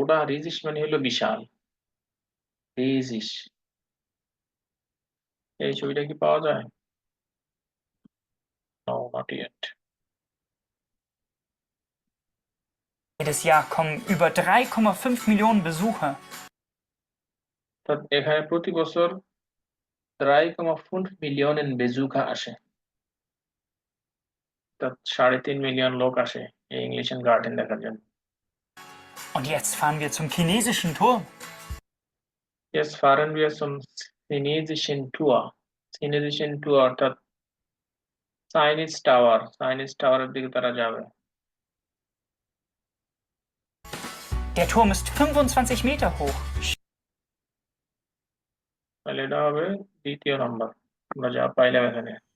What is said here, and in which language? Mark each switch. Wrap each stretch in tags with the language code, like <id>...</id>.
<bn>riesig মানে হলো বিশাল riesig এই ছবিটা কি পাওয়া যায়</bn> <en>No, not yet.</en> <de>Jedes Jahr kommen über 3,5 Millionen Besucher.</de> <bn>অর্থাৎ এখানে প্রতি বছর 3,5 মিলিয়ন বেজুকা আসে, অর্থাৎ 3.5 মিলিয়ন লোক আসে এই ইংলিশ গার্ডেন দেখার জন্য।</bn> <de>Und jetzt fahren wir zum chinesischen Turm. Jetzt fahren wir zum chinesischen Tour. Chinesischen Tour</de> <bn>অর্থাৎ চাইনিজ টাওয়ার, চাইনিজ টাওয়ারের দিকে তারা যাবে।</bn> <de>Der Turm ist 25 Meter hoch.</de> <bn>তাহলে এটা হবে দ্বিতীয় নাম্বার, আমরা যা পাইলাম এখানে।</bn>